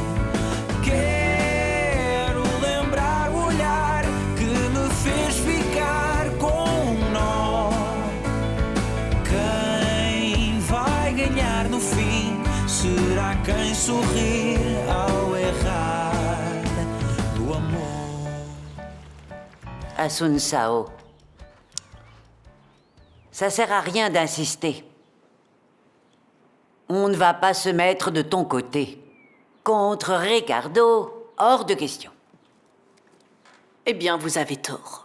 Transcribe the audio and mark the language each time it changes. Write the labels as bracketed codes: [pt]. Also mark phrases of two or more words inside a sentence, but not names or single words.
[pt] Quero lembrar o olhar que me fez ficar com um nó. Quem vai ganhar no fim será quem sorrir ao errar do amor. [fr] Asun Sao, ça sert à rien d'insister. On ne va pas se mettre de ton côté. Contre Ricardo, hors de question. Eh bien, vous avez tort.